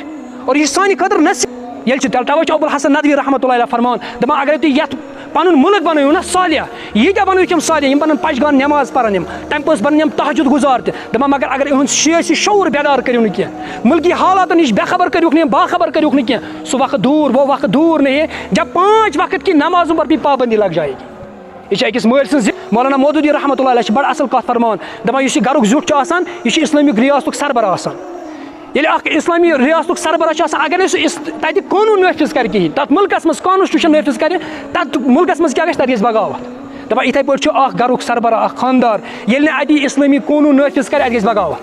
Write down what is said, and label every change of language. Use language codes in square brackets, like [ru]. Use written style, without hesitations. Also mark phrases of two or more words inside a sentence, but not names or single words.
[ks] اور یہِ چھِ سانہِ خٲطرٕ نصیٖحت ییٚلہِ چھِ تیٚلہِ توے چھُ ابوالحسن ندوی [ar] رحمۃ اللہ علیہ [ks] فرمان دپان اگرے تُہۍ یتھ پنُن مُلک بنٲیِو نا صالح ییٖتیاہ بنٲیِو یِم صالح یِم بنن پشگان نٮ۪ماز پرن یِم تمہِ پوٚتُس بنن یِم تہجد گُزار تہِ دپان مگر اگر یِہُنٛد سِیٲسی شعور بیدار کٔرِو نہٕ کینٛہہ مُلکی حالاتن نِش بے خبر کٔرِوکھ نہٕ باخبر کٔرِوکھ نہٕ کینٛہہ سُہ وقت دوٗر [ur] وہ وقت دوٗر نہیں ہے جب 5 وقت کی نمازوں پر بھی پابندی لگ جائے گی. [ks] یہِ چھِ أکِس مٲلۍ سٕنٛز مولانا مودودی [ar] رحمۃ اللہ علیہ [ks] چھِ بڑٕ اصل کتھ فرماوان دپان یُس یہِ گرُک زیُٹھ چھُ آسان یہِ چھُ اسلٲمِک ریاستُک سربراہ آسان. ییٚلہِ اکھ اسلامی ریاستُک سربراہ چھُ آسان اگر نہٕ سُہ تتہِ قونوٗن نٲفِظ کرِ کِہینۍ تتھ مُلکس منٛز کانسٹیوٗشن نٲفِظ کرِ تتھ مُلکس منٛز کیاہ گژھِ تتہِ گژھِ بغاوت. دپان یِتھے پٲٹھۍ چھُ اکھ گرُک سربراہ اکھ خاندار ییٚلہِ نہٕ اَتہِ اسلٲمی قونوٗن نٲفِظ کرِ اَتہِ گژھِ بغاوت.